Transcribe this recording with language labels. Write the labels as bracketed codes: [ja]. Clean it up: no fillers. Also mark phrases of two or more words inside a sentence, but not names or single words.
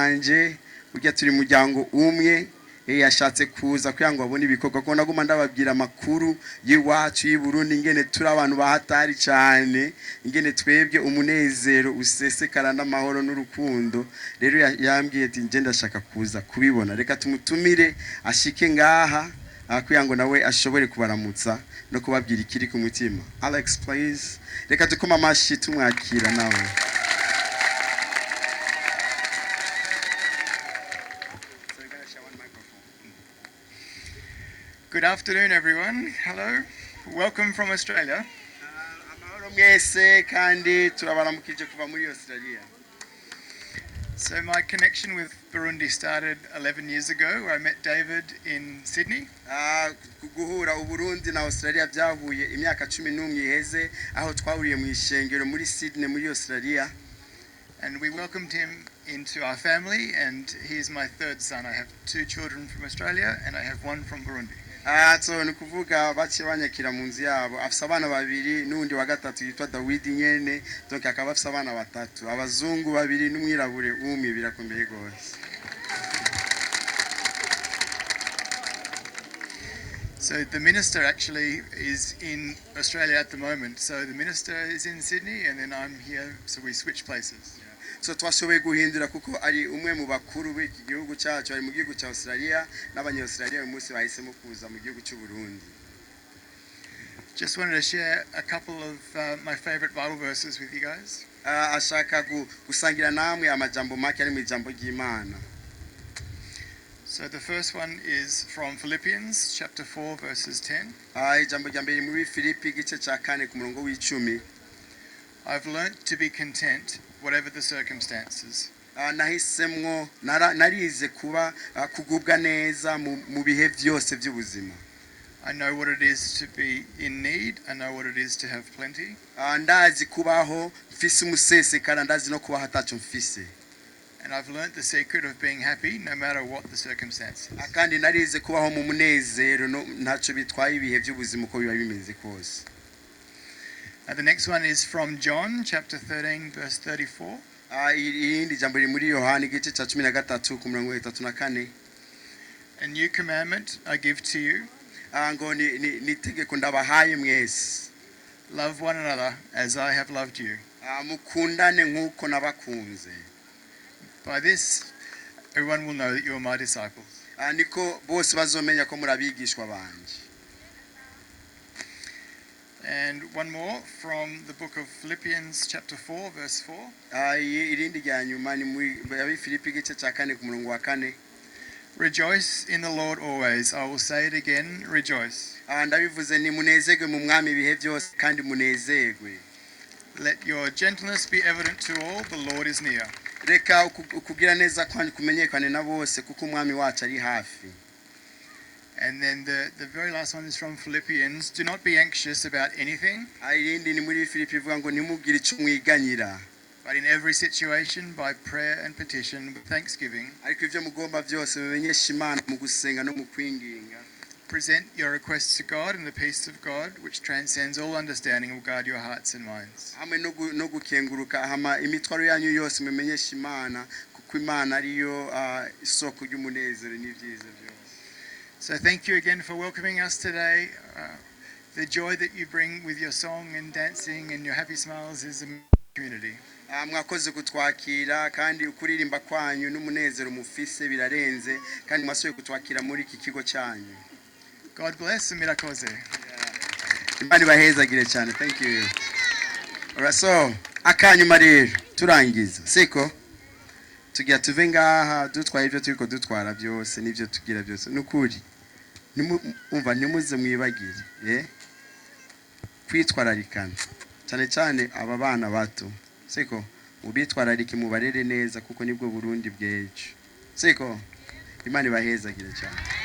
[rn] wanje ujya turi muryango umwe yashatse kuza kugira ngo abone ibikorwa ko naguma ndababwira amakuru y'iwacu y'Uburundi ingene turi abantu bahatari cyane ingene twebwe umunezero usesekara n'amahoro n'urukundo rero yambwiye ati nje ndashaka kuza kubibona reka tumutumire ashike ngaha kugira ngo nawe ashobore kubaramutsa no kubabwira ikiri ku mutima. [en] Alex, please. [rn] Reka tukoma amashi tumwakira nawe. [en] Good afternoon, everyone. Hello. Welcome from Australia. [rn] Amahoro mwese kandi turabaramukije kuva muri Australia. [en] So my connection with Burundi started 11 years ago, where I met David in Sydney. [rn] Guhura uburundi na Australia byahuye imyaka 11 iheze aho twahuriye mu ishengero muri Sydney muri Australia. [en] And we welcomed him into our family, and he is my third son. I have 2 children from Australia and I have 1 from Burundi. [rn] So nukuvuga bace banyakira mu nzi yabo afisa abana babiri n'undi wa gatatu yitwa David nyene donc akaba afisa abana batatu abazungu babiri n'umwirabure umwe birakomeye gose. [en] So the minister actually is in Australia at the moment. So the minister is in Sydney and then I'm here, so we switch places. [rn] So twashoboye guhindura kuko ari umwe mu bakuru b'iki gihugu cyacu ari mu gihugu cya Australia n'abanye Australia uyu munsi bahisemo kuza mu gihugu cy'u Burundi. [en] Just wanted to share a couple of my favorite Bible verses with you guys. [rn] Ashaka gusangira namwe amajambo make ari mu ijambo ry'Imana. [en] So the first one is from Philippians chapter 4 verses 10. [rn] Ijambo rya mbere muri Filipi igice cya 4 ku murongo w'10. [en] I've learned to be content whatever the circumstances. [rn] Nahisemwo narize kuba kugubwa neza mu bihe byose by'ubuzima. [en] I know what it is to be in need. I know what it is to have plenty. [rn] Ndazi kubaho mfise umusesekara ndazi no kubaho ataco mfise. [en] And I've learned the secret of being happy no matter what the circumstances. [rn] Kandi narize kubaho mu munezero ntaco bitwaye ibihe by'ubuzima uko biba bimeze kose. [en] The next one is from John chapter 13 verse 34. [rn] Irindi jambo riri muri Yohana igice cya 13 ku murongo wa 34. [en] A new commandment I give to you. [rn] Ngo ni tegeko ndabahaye mwese. [en] Love one another as I have loved you. [rn] Mukundane nkuko nabakunze. [en] By this everyone will know that you are my disciples. [rn] Niko bose bazomenya ko muri abigishwa banje. [en] And one more from the book of Philippians chapter 4 verse 4. [rn] Irindi rya nyuma ni muri Filipi igice cya 4 ku murongo wa 4. [en] Rejoice in the Lord always. I will say it again, rejoice. [rn] Ndabivuze ni munezerwe mu mwami ibihe byose kandi munezerwe. [en] Let your gentleness be evident to all. The Lord is near. [rn] Reka ukugira neza kwani kumenyekane na bose kuko umwami wacu ari hafi. [en] And then the very last one is from Philippians. Do not be anxious about anything. [rn] Irindi ni muri Filipi ivuga ngo nimugire icyo mwiganyira. [en] But in every situation, by prayer and petition, with thanksgiving, [rn] ariko ivyo mugomba byose bimenyesha Imana mu gusenga no mu kwinginga. [en] Present your requests to God, and the peace of God, which transcends all understanding, will guard your hearts and minds. [rn] Hamwe no gukenguruka hama imitwaro yanyu yose mumenyesha Imana kuko Imana ariyo isoko y'umunezero n'ibyiza byose. [en] So thank you again for welcoming us today. The joy that you bring with your song and dancing and your happy smiles is a community. [rn] Mwakoze kutwakira kandi ukuririmba kwanyu n'umunezero mufise birarenze kandi mwasuye kutwakira muri iki kigo cyanyu. [en] God bless and mirakoze. [rn] Imana bahezagire cyane. [en] Thank you. Alright, so [rn] akanyuma rero turangiza siko tugira tuve ngaha dutwaye ibyo turiko dutwara byose n'ibyo tugira byose n'ukuri umva nimuze mwibagire kwitwararikana cyane cyane aba bana bato siko ubitwararike mubarere neza kuko nibwo Burundi bwejo siko Imana ibahezagire cyane.